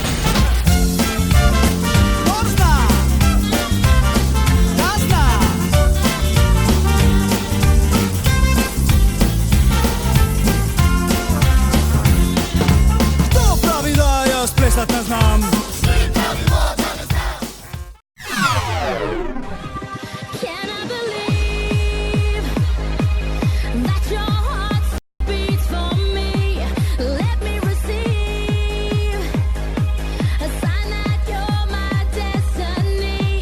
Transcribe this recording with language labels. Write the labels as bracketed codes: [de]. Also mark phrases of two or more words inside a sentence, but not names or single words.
[sl] On zna! Ja znam! Kdo pravi, da jaz plesat ne znam? Mi pravimo, da ne znaš. [en] Can I believe that your heart beats for me? Let me receive a sign that you're my destiny.